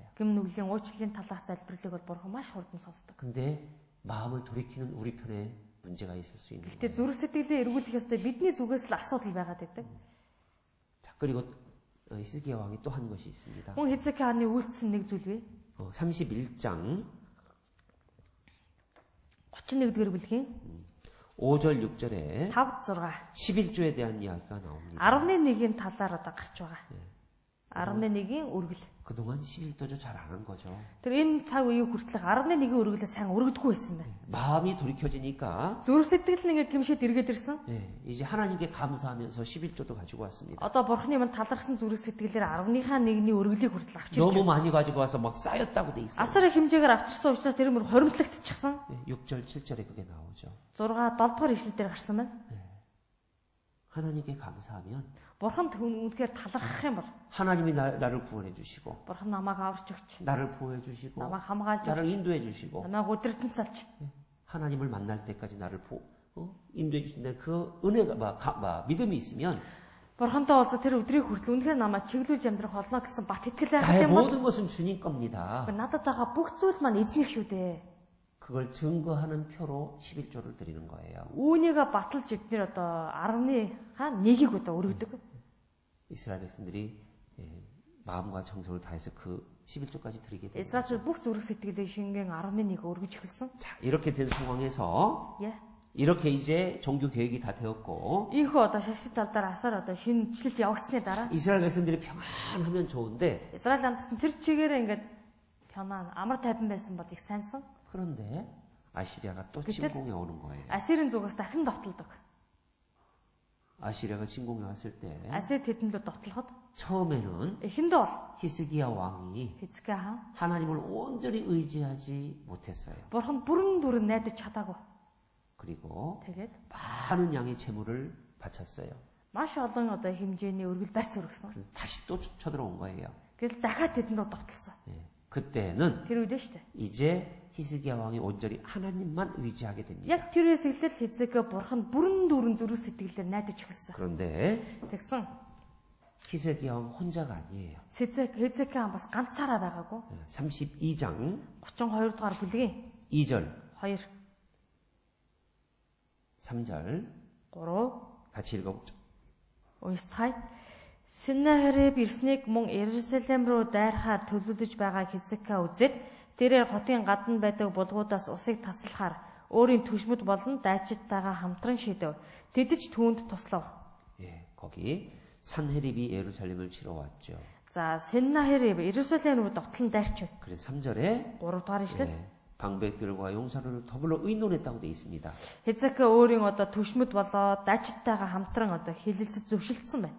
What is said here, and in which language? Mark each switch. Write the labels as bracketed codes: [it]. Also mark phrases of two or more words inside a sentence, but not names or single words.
[mn] гэм нүглийн уучлалын талаарх залбирлыг бол Бурхан маш хурдан сонсдог. [ko] 근데 마음을 돌이키는 우리 편에 문제가 있을 수 있는 [mn] Гэхдээ [ko] 거예요. [mn] зүрх сэтгэлээ эргүүлэх ёстой бидний зүгээс л асуудал байгаад байдаг. [ko] 자, 그리고 히스기야 왕이 또 한 것이 있습니다. [mn] Хүн Хизкия хааны үйлдэлсэн нэг зүйл бий. [ko] 31장 [mn] 31-р бүлгийн [ko] 5절 6절에 [mn] 5, 6 [ko] 11조에 대한 이야기가 나옵니다. [mn] 11-ийн талаар одоо гарч байгаа. 11-ийн үргэл. [ko] 그동안 11도조 잘 안 한 거죠. [mn] Тэр энэ цаг үеийн хүртэл 11-ийн үргэлээ сайн өргөдөггүй байсан байна. [ko] 마음이 돌이켜지니까 [mn] Зүрх сэтгэл нь ингээ гимшээд эргээд ирсэн. [ko] 이제 하나님께 감사하면서 11조도 가지고 왔습니다. [mn] Одоо Бурхны юмд талархсан зүрх сэтгэлээр 10-ийнхаа 1-ний өргөлийг хүртэл авчирч [ko] 너무 많이 가지고 와서 막 쌓였다고 돼 있어요. [mn] асар их хэмжээгээр авчирсан учраас тэр мөр хоримтлагдчихсан. [ko] 6절 7절에 그게 나오죠. [mn] 6 7-р ишлэлээр гарсан байна. [ko] 하나님께 감사하면 [mn] Бурханд үнэхээр талархах юм бол [ko] 하나님이 나를 구원해 주시고 [mn] Бурхан намайг аварч өгч, [ko] 나를 보호해 주시고 [mn] намайг хамгаалж [ko] 나를 [mn] өгч, [ko] 인도해 주시고 [mn] намайг өдөртөн салж, [ko] 하나님을 만날 때까지 나를 인도해 주신다. 그 은혜가 믿음이 있으면 [mn] Бурхантай уулзах тэр өдрийн хүртэл үнэхээр намайг чиглүүлж амьдрах болно гэсэн бат итгэл байх [ko] 나의 [mn] юм бол [ko] 모든 것은 주님 겁니다. [mn] надад байгаа бүх зүйл маань эзних шүү дээ. [ko] 그걸 증거하는 표로 11조를 드리는 거예요. [mn] Үүнийгээ баталж эдгээр одоо 10-ийнхаа 1-ийг одоо өргөдөг. [ko] 이스라엘 백성들이 마음과 정성을 다해서 그 11조까지 드리게 됩니다. [mn] Израильчууд бүх зүрх сэтгэлээ шингэн 11-ийг өргөж эхэлсэн. [ko] 자, 이렇게 된 상황에서 이렇게 이제 종교 계획이 다 되었고 [mn] Ийхүү одоо шашин талдаар асар одоо шинжилж явагдсны дараа [ko] 이스라엘 백성들이 평안하면 좋은데 [mn] Израиль амтсан тэр чигээрээ ингээд 편안 амар тайван байсан бол их сайнсан. [ko] 그런데 아시리아가 또 그때- 침공해 오는 거예요. [mn] Асирын зүгээс дахин довтолдог. [ko] 아시리아가 침공해 왔을 때 [mn] Асир тэдэндээ довтлоход [ko] 처음에는 [mn] эхэндээ бол [ko] 히스기야 왕이 [mn] Хизкия хаан [ko] 하나님을 온전히 의지하지 못했어요. [mn] Бурхан бүрэн дүрэн найдаж чадаагүй. [ko] 그리고 [mn] Тэгээд [ko] 많은 양의 재물을 바쳤어요. [mn] маш олон одоо хэмжээний өргөл барьц өргөсөн. [ko] 그래서 다시 또 쳐들어온 거예요. [mn] Тэгэл дахиад тэдэндээ довтлсон. [ko] 그때는 [mn] Тэр үед шүү дээ. [ko] 이제 히스기야 왕이 온전히 하나님만 의지하게 됩니다. [mn] Яг тэрээс эхлэл Хизкия Бурхан бүрэн дүрэн зүрх сэтгэлээр найдаж эхэлсэн. [ko] 그런데 [mn] Тэгсэн [ko] 히스기야 왕 혼자가 아니에요. [mn] Хизкия хаан бас ганцаараа байгаагүй. [ko] 32장 [mn] 32 дугаар бүлгийн [ko] 2절, [mn] 2 [ko] 3절 [mn] 3 [ko] 같이 읽어보죠. [mn] уншицгаая. Синахериб ирснийг мөн Иерусалим руу дайрахаар төлөвлөж байгаа Хизкия үзээд тэрээр хотын гадна байдаг булгуудаас усыг таслахаар өөрийн түшмэд болон дайчидтайгаа хамтран шидэв. Тэдэж түүнд туслав. [ko] 거기 산헤립이 예루살렘을 치러 왔죠. [mn] За Синахериб Иерусалим руу довтлон дайрч байна. [ko] 그래서 3절에 [mn] 3 дугаар ишлэл. [ko] 방백들과 용사를 더불어 의논했다고 되어 있습니다. [mn] Хизкия өөрийн одоо түшмэд болоо дайчидтайгаа хамтран одоо хилэлцэж зөвшөлдсөн байна.